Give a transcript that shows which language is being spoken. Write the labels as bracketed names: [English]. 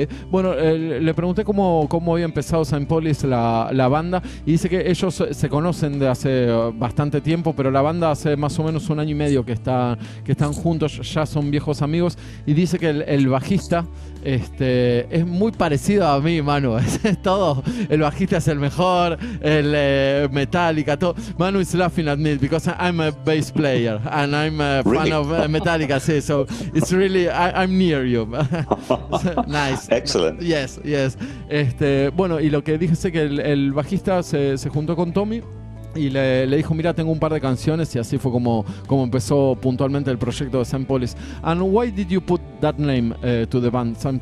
[Spanish] Bueno, le pregunté cómo había empezado St. POLIS, la banda, y dice que ellos se conocen de hace bastante tiempo, pero la banda hace más o menos un año y medio que están juntos, ya son viejos amigos, y dice que el bajista es muy parecido a mí, Manu. Es todo, el bajista es el mejor, el Metallica, todo. [English] Manu is laughing at me because I'm a bass player and I'm a fan of Metallica, so it's really, I'm near you. Nice. Excellent. Yes. [Spanish] Bueno, y lo que dije que el bajista se juntó con Tommy y le dijo, mira, tengo un par de canciones, y así fue como empezó puntualmente el proyecto de St. POLIS. [English] And why did you put that name to the band, St.